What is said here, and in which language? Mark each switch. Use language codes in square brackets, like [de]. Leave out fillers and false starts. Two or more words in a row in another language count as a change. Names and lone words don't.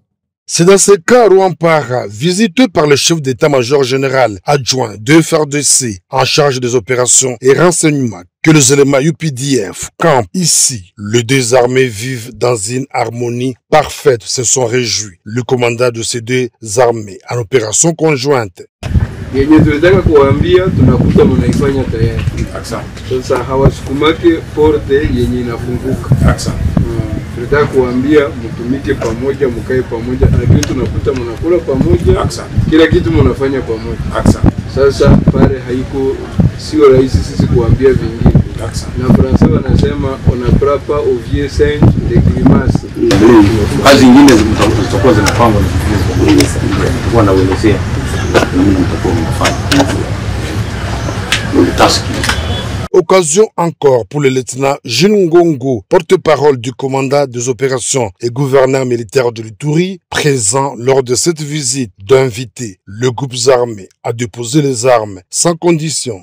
[fr] C'est dans ce cas Rwampara, visité par le chef d'état-major général adjoint de FARDC en charge des opérations et renseignements, que les éléments UPDF campent ici. Les deux armées vivent dans une harmonie parfaite, se sont réjouis. Le commandant de ces deux armées en opération conjointe. [sw] Yenye tunataka kuambia tunakuta mnaifanya tayari. Sasa hawasukumake porte yenye inafunguka. Tunataka kuambia mtumike pamoja, mkae pamoja, lakini tunakuta mnakula pamoja, kila kitu mnafanya pamoja. Sasa pale haiko sio rahisi sisi kuambia vingine. Na Fransa wanasema [fr] on a prapa au vieux singe de grimace. [sw] Kazi nyingine zitakuwa zinapangwa kwa na uelezea. [fr] Occasion encore pour le lieutenant Jinungongo, porte-parole du commandant des opérations et gouverneur militaire de l'Ituri, présent lors de cette visite, d'inviter le groupe armé à déposer les armes sans condition.